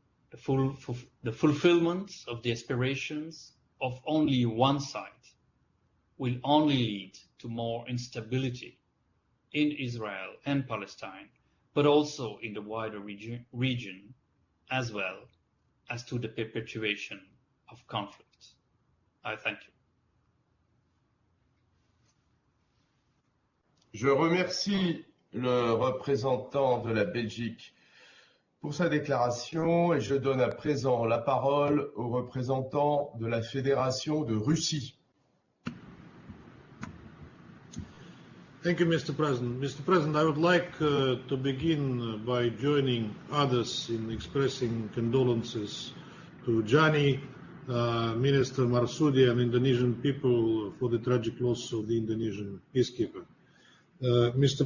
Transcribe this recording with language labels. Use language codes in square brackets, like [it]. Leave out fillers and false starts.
[en] The fulfillment of the aspirations of only one side will only lead to more instability in Israel and Palestine, but also in the wider region, as well as to the perpetuation of conflict. I thank you. [fr] Je remercie le représentant de la Belgique pour sa déclaration et je donne à présent la parole au représentant de la Fédération de Russie. [en] Thank you, Mr. President. Mr. President, I would like to begin by joining others in expressing condolences to Gianni, Minister Marsudi, and Indonesian people for the tragic loss of the Indonesian peacekeeper. Mr.